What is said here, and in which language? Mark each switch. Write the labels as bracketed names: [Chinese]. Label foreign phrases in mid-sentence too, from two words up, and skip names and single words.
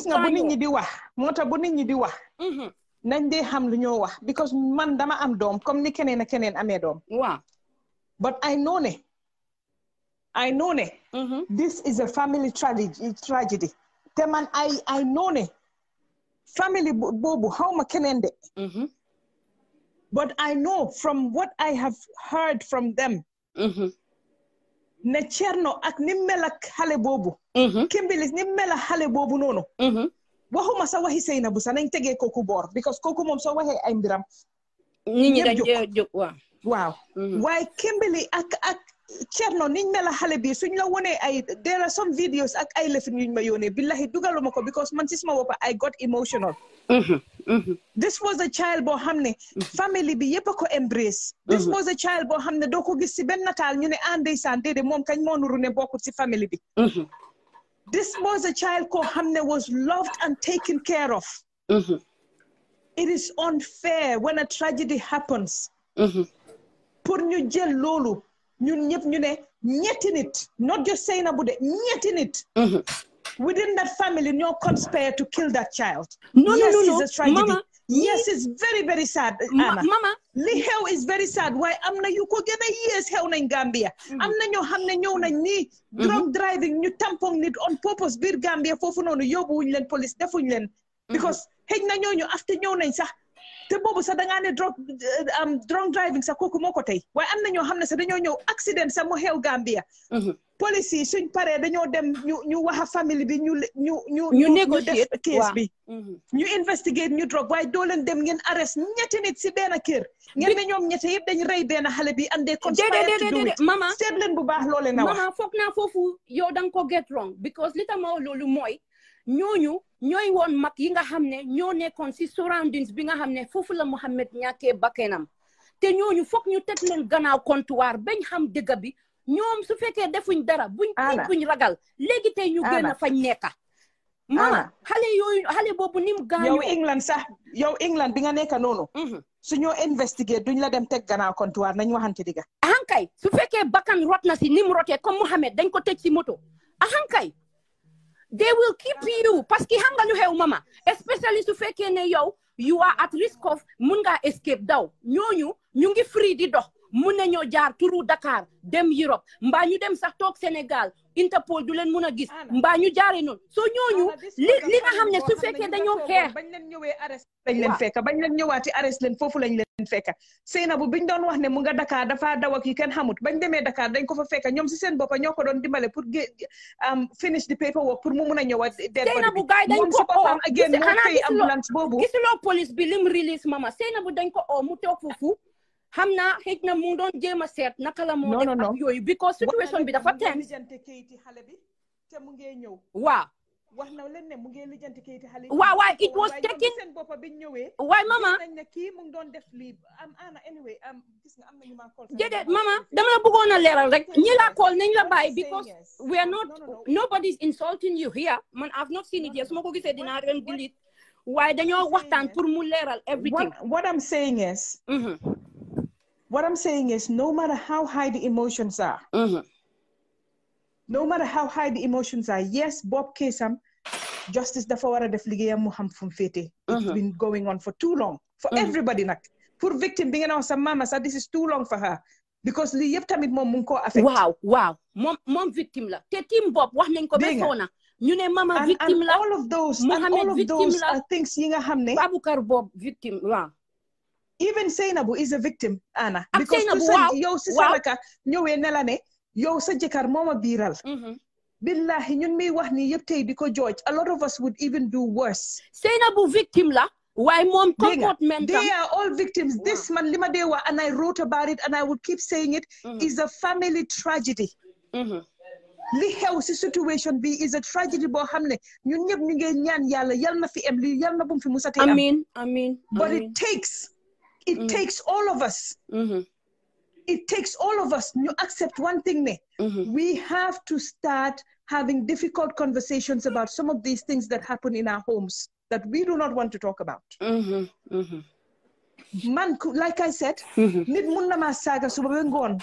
[Wolof] gis nga bu nit ñi di wax moo tax bu nit ñi di wax nañ dee xam lu ñoo wax because man dama am doom comme ni keneen ak keneen amee doom waaw [English] but I know [Wolof] ne [English] this is a family tragedy [Wolof] te man [English] I know [Wolof] ne family boobu xawma keneen de [English] but I know from what I have heard from them [Wolof] ne Cerno ak ni mel ak xale boobu Kimbilis ni mel ak xale boobu noonu waxuma sa waxi Sainabou sa nañ tegee kooku boor because kooku moom soo waxee ay mbiram nit ñi dañ jóg waaw waaye Kimbili ak Cerno niñ mela xale bi suñ la wone ay [English] there are some videos [Wolof] ak ay lefin yuñ ma yónnee billahi dugaluma ko because man ci sama bopp [English] I got emotional. This was a child [Wolof] boo xam ne [English] family bi yëpp a ko embrace. This was a child [Wolof] boo xam ne doo ko gis si benn nataal ñu ne ndeysaan déedéet moom kañ moo nuru ne bokkut si family bi. [English] This was a child [Wolof] koo xam ne [English] was loved and taken care of. It is unfair when a tragedy happens. [Wolof] Pour ñu jël loolu ñun ñëpp ñu ne ñetti nit [English] not just [Wolof] Sainabou de ñetti nit. [English] Within that family, no conspire to kill that child. No, it's a tragedy. Mama, yes, it's very, very sad, Anna. Mama, [Wolof] li xew [English] is very sad. [Wolof] Why am na yu ko gën a years xew nañ Gambia. Am na ñoo xam ne ñëw nañ ni [English] drunk driving [Wolof] ñu tampon nit [English] on purpose [Wolof] biir Gambia foofu noonu yóbbuwuñ leen police defuñ leen. Because xëj na ñooñu after ñëw nañ sax te boobu sax da ngaa ne [English] drunk driving [Wolof] sax kooku moo ko tey. Waaye am na ñoo xam ne sax dañoo ñëw accident sax mu xew Gambia. Police yi suñ paree dañoo dem ñu wax famille bi ñu négocier case bi ñu investigate ñu drog waaye doo leen dem ngeen arrest ñetti nit si benn kër ngeen ne ñoom ñetti yëpp dañ rey benn xale bi [English] and they conspire to do it [Wolof] mama seet leen bu baax loole na wax mama foog naa foofu yow danga ko [English] get wrong [Wolof] because li tax ma wax loolu mooy ñooñu ñooy woon mag yi nga xam ne ñoo nekkoon si surroundings bi nga xam ne foofu la Mohamed ñàkkee bakkenam te ñooñu foog ñu teg leen gannaaw comptoir bañ xam dëgg bi ñoom su fekkee defuñ dara buñ buñ ragal léegi tey ñu gën a fañ nekka mama xale boobu ni mu gaañoo yow England bi nga nekka noonu su ñoo investigate duñ la dem teg gannaaw comptoir nañ waxante digga ahankay su fekkee bakkan rot na si ni mu rotee comme Mohamed dañ ko tëj si moto ahankay [English] they will keep you [Wolof] parce que xam nga lu xew mama especially su fekkee ne yow [English] you are at risk of [Wolof] mun ngaa escape daw ñooñu ñu ngi free di dox mun nañoo jaar turu Dakar dem Europe mbaa ñu dem sax toog Sénégal Interpol du leen mun a gis mbaa ñu jaaree noonu soo ñooñu li nga xam ne su fekkee dañoo xeex bañ leen ñëwee arrest lañ leen fekka bañ leen ñëwaati arrest leen foofu lañ leen fekka Sainabou biñ doon wax ne mu nga Dakar dafa daw ak yu kenn xamut bañ demee Dakar dañ ko fa fekka ñoom si seen boppa ñoo ko doon dimbale pour [English] finish the paperwork [Wolof] pour mu mun a ñëwaat Sainabou gaay dañ ko oo ambulance boobu gisuloo police bi lim release mama Sainabou dañ ko oo mu toog foofu xam naa xëj na mu doon jéem a seet naka la moo def ak yooyu because situation bi dafa tense waaw wax na leen ne mu ngi lijjanti kayiti xale waaw waaye [English] it was taking [Wolof] seen boppa bi ñëwee waaye mama nañ ne kii mu ngi doon def lii ana anyway gis nga am na ñu ma call déedéet mama dama la bëggoon a leeral rek ñi la call nañ la bàyyi because [English] we are not nobody's insulting you here [Wolof] man [English] I've not seen it yet [Wolof] su ma ko gisee dinaa ren delete waaye dañoo waxtaan pour mu leeral everything [English] what I'm saying is what I'm saying is, no matter how high the emotions are, no matter how high the emotions are, yes, Bob Kesam, [Wolof] justice dafa wara def liggéeyam mu xam fu mu féete. [English] It's been going on for too long. For everybody nak. [Wolof] Pour victim bi nga naw sa mama sa [English] this is too long for her. [Wolof] Because li yëpp tamit moom mu ngi ko affect. Waaw. Moom victim la. Te team Bob wax nañ ko ba soona. Ñu ne mama victim la. [English] All of those are things [Wolof] yi nga xam ne. Baboucar Bob victim, waaw. [English] Even Sainabou is a victim, Anna. [Wolof] Because yow si saraka ñëwee ne la ne yow sa jëkkër mooma biiral. Billahi ñun mi wax ni yëpp tey di ko jooj [English] a lot of us would even do worse. [Wolof] Sainabou victim la waaye moom comportement [English] they are all victims. This man [Wolof] li ma dee wax [English] and I wrote about it and I would keep saying it is a family tragedy. [Wolof] Li xew si situation bi [English] is a tragedy [Wolof] boo xam ne ñun ñëpp ñu ngi ñaan yàlla yal na fi am li yal na bu mu fi musatee am. Amiin. [English] But it takes all of us. It takes all of us to accept one thing. We have to start having difficult conversations about some of these things that happen in our homes that we do not want to talk about. Man, like I said, [Wolof] nit mun na ma saga suba ba ngoon.